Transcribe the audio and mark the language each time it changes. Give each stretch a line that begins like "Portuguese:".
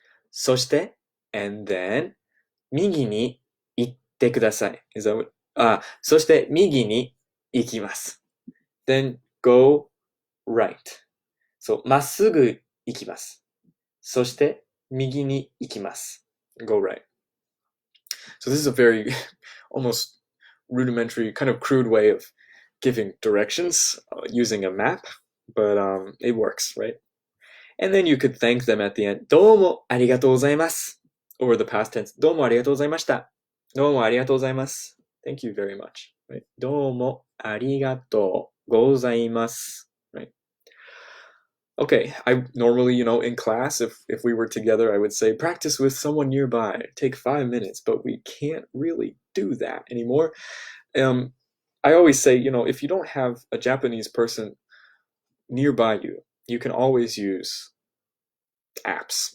Japanese: そして、and then, 右に行ってください。
English: Is that what
Japanese: そして右に行きます。
English: Then go right.
Japanese: そう、まっすぐ行きます。そして右に行きます。
English: Go right. So this is a very almost rudimentary, kind of crude way of giving directions using a map, but it works, right? And then you could thank them at the end.
Japanese: どうもありがとうございます。
English: Or the past tense.
Japanese: どうもありがとうございました。どうもありがとうございます。
English: Thank you very much. Right?
Japanese: どうもありがとうございます。
English: Right? Okay, I normally, in class, if we were together, I would say practice with someone nearby. Take 5 minutes, but we can't really do that anymore. I always say, if you don't have a Japanese person nearby you, you can always use apps.